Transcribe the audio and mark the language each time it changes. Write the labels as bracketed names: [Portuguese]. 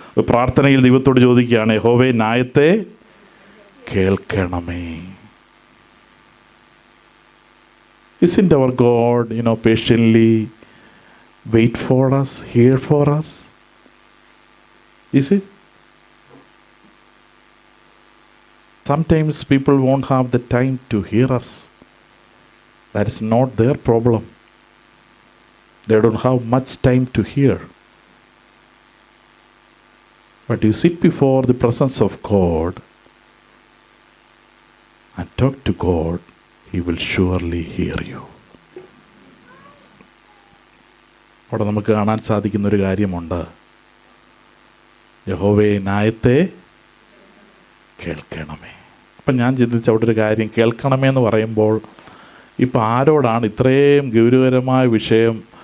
[Malayalam] പ്രാർത്ഥനയിൽ ദൈവത്തോട് ചോദിക്കുകയാണ്, യഹോവേ ന്യായത്തെ കേൾക്കണമേ. [English] Isn't our God, patiently wait for us, hear for us? Is it? Sometimes people won't have the time to hear us. That is not their problem. They don't have much time to hear. But you sit before the presence of God and talk to God, He will surely hear you. [Malayalam] അവിടെ നമുക്ക് കാണാൻ സാധിക്കുന്നൊരു കാര്യമുണ്ട്. യഹോവേ ന്യായത്തെ കേൾക്കണമേ. അപ്പം ഞാൻ ചിന്തിച്ച അവിടെ ഒരു കാര്യം, കേൾക്കണമേ എന്ന് പറയുമ്പോൾ ഇപ്പം ആരോടാണ് ഇത്രയും ഗൗരവകരമായ വിഷയം?